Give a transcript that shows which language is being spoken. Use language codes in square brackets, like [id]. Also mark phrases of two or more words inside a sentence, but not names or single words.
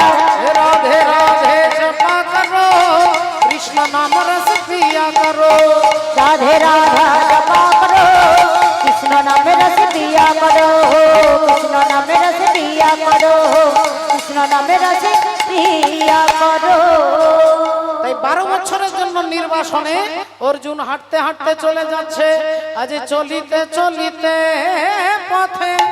[hi] राधे राधे जपा करो, कृष्ण नाम रस पिया करो। राधे राधा जपा करो, कृष्ण नाम रस पिया करो। कृष्ण नाम रस पिया करो, कृष्ण नाम रस पिया करो। [bn] তাই 12 বছরের জন্য নির্বাসনে অর্জুন হাঁটতে হাঁটতে চলে যাচ্ছে। আজ চলিতে চলিতে পথে